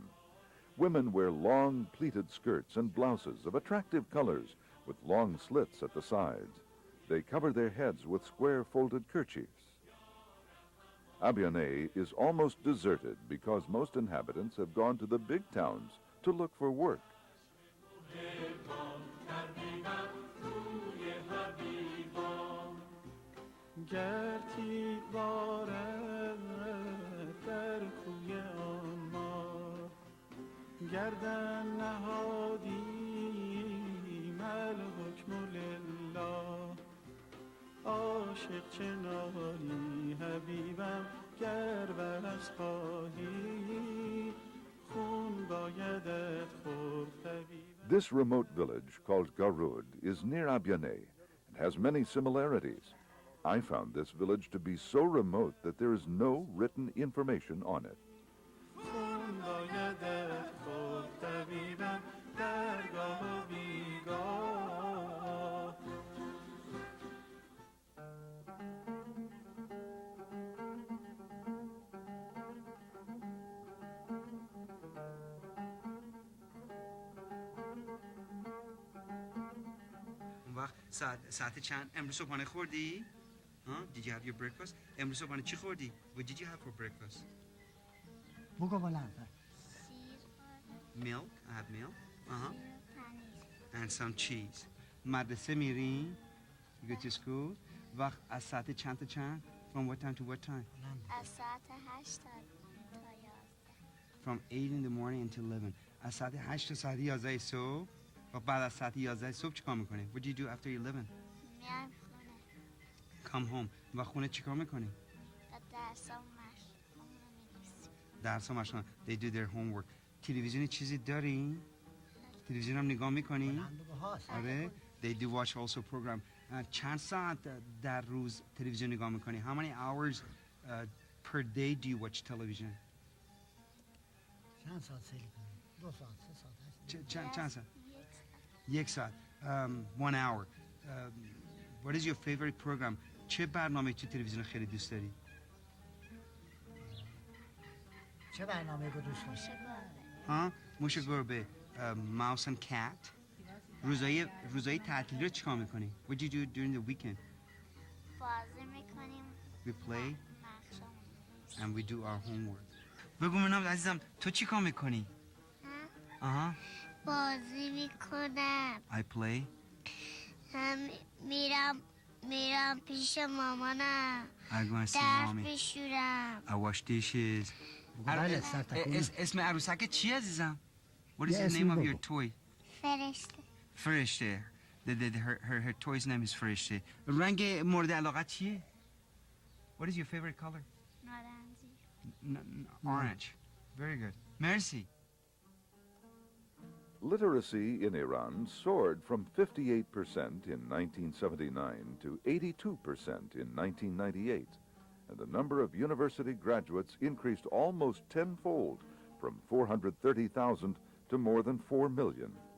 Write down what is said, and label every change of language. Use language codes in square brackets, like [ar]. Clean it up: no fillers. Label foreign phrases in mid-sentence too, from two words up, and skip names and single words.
[en] Women wear long pleated skirts and blouses of attractive colors with long slits at the sides. They cover their heads with square folded kerchiefs. Abyaneh is almost deserted because most inhabitants have gone to the big towns to look for work. [fa] گردن نهادیم الحکم لله عاشق چنانی حبیبم گر برش خواهی خون بایدت خورد حبیبم. [en] This remote village called Garud is near Abyaneh and has many similarities. I found this village to be so remote that there is no written information on it. [fa] خون بایدت خورد طبیبم درگاه و بیگاه. اون وقت ساعت چند امروز صبحانه خوردی؟ [en] Did you have your breakfast? [fa] امروز صبحانه چی خوردی? [en] What did you have for breakfast? [fa] بگو بلند. [en] Milk. I have milk. And some cheese. [fa] مدرسه میرین? [en] You go to school. [fa] وقت از ساعت چند تا چند? [en] From what time to what time? [fa] از ساعت 8 تا 11. [en] From 8 in the morning until 11. [fa] از ساعت 8 تا ساعت 11 صبح. و بعد از ساعت 11 صبح چیکار میکنی؟ [en] What do you do after 11? [fa] میام خونه. [en] Come home. [fa] و خونه چیکار میکنی؟ درسام مشغول می‌نویسیم. درس مشغول. [en] They do their homework. [fa] تلویزیون چیزی داری؟ تلویزیون هم نگاه میکنی؟ آره. [en] They do watch also program. [fa] چند ساعت در روز تلویزیون نگاه میکنی؟ [en] How many hours per day do you watch television? [fa] چند ساعت سیل کنی؟ 2 ساعت 3 ساعت. چند ساعت؟ 1 ساعت. 1 hour. [en] What is your favorite program? [fa] چه برنامه تو تلویزیون خیلی دوست داری؟ چه برنامه رو دوست داری؟ ها؟ موش گربه. [en] Mouse and cat. [fa] روزای تعطیلی رو چیکار میکنی؟ [en] What do you do during the weekend? [fa] بازی میکنیم. [en] We play [fa] نقشه [en] and we do our homework. [fa] بگو منم عزیزم تو چیکار میکنی؟ بازی میکنم. [en] I play. [fa] میرم پیش مامانم. [en] I go and see [fa] درس [en] mommy. [fa] میشورم. [en] I wash dishes. [fa] بله سر تکون. اسم عروسک چی عزیزم؟ [en] What is [fa] یه [en] the [fa] اسمی [en] name of your [fa] بگو. [en] toy? [fa] فرشته. فرشته. [en] Her toy's name is فرشته. [fa] رنگ مورد علاقه چیه؟ [en] What is your favorite color? [fa] نارنجی. [en] Orange. Very good. Merci. Literacy in Iran soared from 58% in 1979 to 82% in 1998, and the number of university graduates increased almost tenfold from 430,000 to more than 4 million.